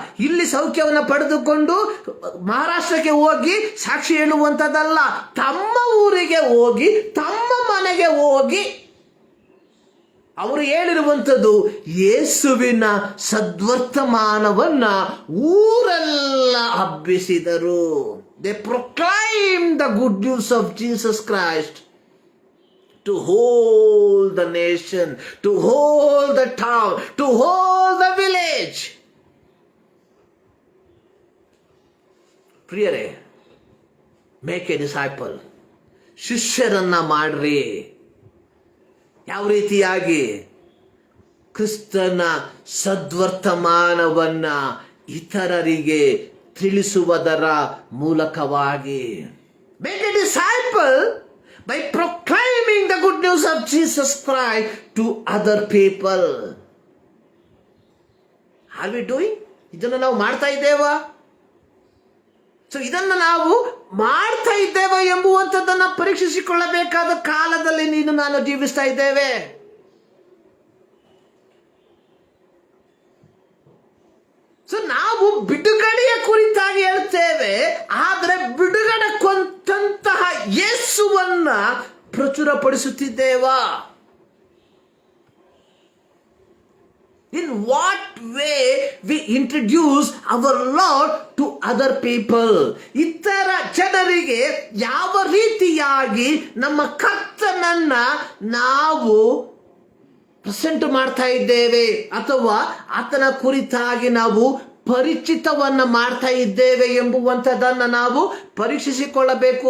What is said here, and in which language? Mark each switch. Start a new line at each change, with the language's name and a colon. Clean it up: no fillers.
Kannada: ಇಲ್ಲಿ ಸೌಖ್ಯವನ್ನು ಪಡೆದುಕೊಂಡು ಮಹಾರಾಷ್ಟ್ರಕ್ಕೆ ಹೋಗಿ ಸಾಕ್ಷಿ ಹೇಳುವಂಥದ್ದಲ್ಲ. ತಮ್ಮ ಊರಿಗೆ ಹೋಗಿ, ತಮ್ಮ ಮನೆಗೆ ಹೋಗಿ ಅವರು ಹೇಳಿರುವಂಥದ್ದು ಯೇಸುವಿನ ಸದ್ವರ್ತಮಾನವನ್ನ ಊರೆಲ್ಲ ಹಬ್ಬಿಸಿದರು.
English: They proclaim the good news of Jesus Christ to whole the nation, to whole the town, to whole the village.
Kannada: ಪ್ರಿಯರೇ,
English: Make a disciple.
Kannada: ಶಿಷ್ಯರನ್ನ ಮಾಡ್ರಿ. ಯಾವ ರೀತಿಯಾಗಿ? ಕ್ರಿಸ್ತನ ಸದ್ವರ್ತಮಾನವನ್ನ ಇತರರಿಗೆ ತಿಳಿಸುವುದರ ಮೂಲಕವಾಗಿ.
English: Make a disciple by proclaiming the good news of Jesus Christ to other people. Are we doing?
Kannada: ಇದನ್ನು ನಾವು ಮಾಡ್ತಾ ಇದ್ದೇವಾ? ಇದನ್ನು ನಾವು ಮಾಡ್ತಾ ಇದ್ದೇವೆ ಎಂಬುವಂಥದ್ದನ್ನು ಪರೀಕ್ಷಿಸಿಕೊಳ್ಳಬೇಕಾದ ಕಾಲದಲ್ಲಿ ನೀನು ನಾನು ಜೀವಿಸ್ತಾ ಇದ್ದೇವೆ. ನಾವು ಬಿಡುಗಡೆಯ ಕುರಿತಾಗಿ ಹೇಳ್ತೇವೆ, ಆದರೆ ಬಿಡುಗಡೆ ಕೊಂತಹ ಯೇಸುವನ್ನ ಪ್ರಚುರಪಡಿಸುತ್ತಿದ್ದೇವಾ?
English: In what way we introduce our Lord to other people?
Kannada: ಇತರ ಜನರಿಗೆ ಯಾವ ರೀತಿಯಾಗಿ ನಮ್ಮ ಕರ್ತನನ್ನ ನಾವು ಪ್ರೆಸೆಂಟ್ ಮಾಡ್ತಾ ಇದ್ದೇವೆ, ಅಥವಾ ಆತನ ಕುರಿತಾಗಿ ನಾವು ಪರಿಚಿತವನ್ನ ಮಾಡ್ತಾ ಇದ್ದೇವೆ ಎಂಬುವಂಥದ್ದನ್ನು ನಾವು ಪರೀಕ್ಷಿಸಿಕೊಳ್ಳಬೇಕು.